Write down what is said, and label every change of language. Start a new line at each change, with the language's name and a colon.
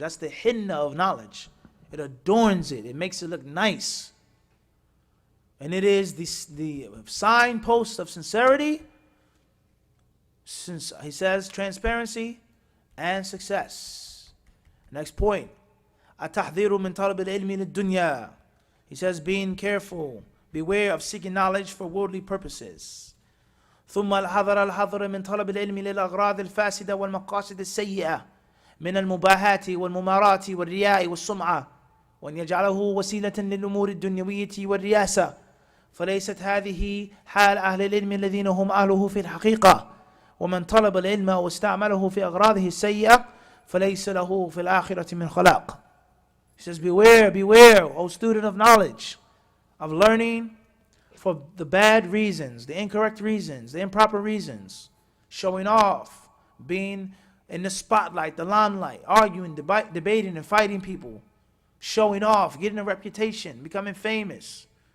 English: That's the hinna of knowledge. It adorns it. It makes it look nice. And it is the signpost of sincerity. Since he says transparency and success. Next point.
Arabic: التحذير من طلب العلم للدنيا.
English: He says being careful, beware of seeking knowledge for worldly purposes.
Arabic: ثم الحذر من طلب العلم للأغراض الفاسدة والمقاصد السيئة من المباحات والممارات والرياء والسمعة وأن يجعله وسيلة للأمور الدنيوية والرياسة فليست هذه حال أهل العلم الذين هم أهله في الحقيقة ومن طلب العلم واستعمله في أغراضه السيئة فليس له في الآخرة من خلاق.
English: He says, beware, O student of knowledge, of learning for the bad reasons, the incorrect reasons, the improper reasons, showing off, being in the spotlight, the limelight, arguing, debating and fighting people, showing off, getting a reputation, becoming famous.